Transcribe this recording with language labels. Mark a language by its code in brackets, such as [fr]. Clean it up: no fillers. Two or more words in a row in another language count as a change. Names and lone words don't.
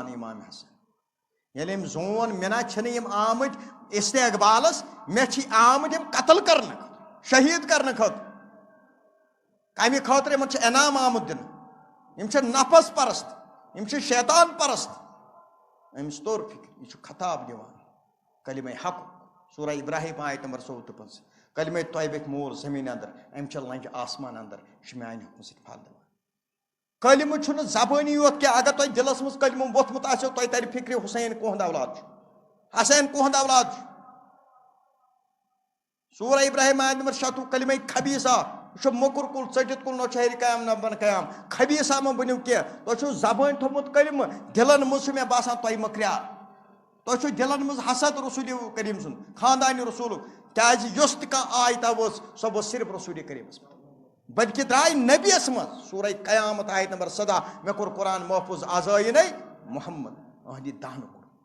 [ks] اِمام حسن ییٚلہِ أمۍ زون مےٚ نہ چھِنہٕ یِم آمٕتۍ استقبالس مےٚ چھِ آمٕتۍ یِم قتل کرنہٕ خٲطرٕ شہیٖد کرنہٕ خٲطرٕ کمہِ خٲطرٕ یِمن چھُ انعام آمُت دِنہٕ یِم چھِ نفس پرست یِم چھِ شیطان پرست أمِس توٚر فِکر یہِ چھُ خطاب دِوان کلمے حق سورہ ابراہیم آیت نمبر 54 کلمے طیبٕکۍ مول زٔمیٖن انٛدر أمۍ چھِ لنجہِ آسمان انٛدر یہِ چھُ میانہِ حُکمہٕ سۭتۍ پھل دِوان کلمہٕ چھُنہٕ زبٲنی یوت کینٛہہ اگر تۄہہِ دِلس منٛز کلمہٕ ووٚتھمُت آسیو تۄہہِ ترِ فِکرِ حُسین کُہُنٛد اولاد چھُ حسین کُہُنٛد اولاد چھُ سورہ ابراہیم آیت نمبر 86 کلمے خبیٖثہ یہِ چھُ موٚکُر کُل ژٔٹِتھ کُل نہ چھُ ہیٚرِ قیام نہ بۄنہٕ قیام خبیٖثہ مہ بٔنِو کینٛہہ تۄہہِ چھُو زبٲنۍ تھوٚمُت کلمہٕ دِلن منٛز چھُ مےٚ باسان تۄہہِ مٔکریار تۄہہِ چھُو دِلن منٛز حسد رسوٗلِ کریٖم سُنٛد خاندانہِ رسوٗلُک کیٛازِ یۄس تہِ کانٛہہ آیتا ؤژھ سۄ ؤژھ صرف رسوٗلِ کریٖمس منٛز بلکہِ درٛاے نبیَس منٛز سورہ قیامت آیت نمبر 17 مےٚ کوٚر قرآن محفوظ آزٲیِنَے محمد أہنٛدِ دہنہٕ کوٚر